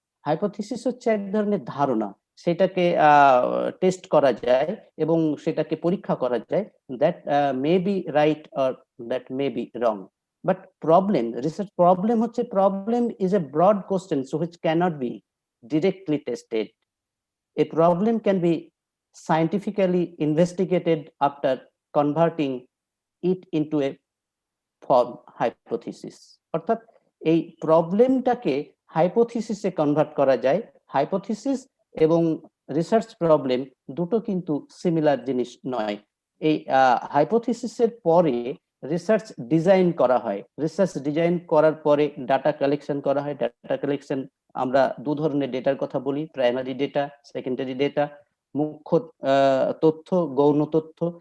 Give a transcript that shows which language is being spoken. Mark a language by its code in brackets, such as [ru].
[bn] Hypothesis হচ্ছে এক ধরনের ধারণা, সেটাকে টেস্ট করা যায় এবং সেটাকে পরীক্ষা করা যায়, [en] That may be right or that may be wrong. But problem, research problem হচ্ছে, problem is a broad question which cannot be directly tested. A problem can be scientifically investigated after converting it into a form hypothesis. [bn] অর্থাৎ এই প্রবলেমটাকে হাইপোথিসিসে convert করা যায়। Hypothesis এবং research problem দুটো কিন্তু similar জিনিস নয়। এই হাইপোথিসিসের পরে রিসার্চ ডিজাইন করা হয়। রিসার্চ ডিজাইন করার পরে ডাটা কালেকশন করা হয়। ডাটা কালেকশন আমরা দু ধরনের ডেটার কথা বলি, প্রাইমারি ডেটা, সেকেন্ডারি ডেটা, মুখ্য তথ্য, গৌণ তথ্য।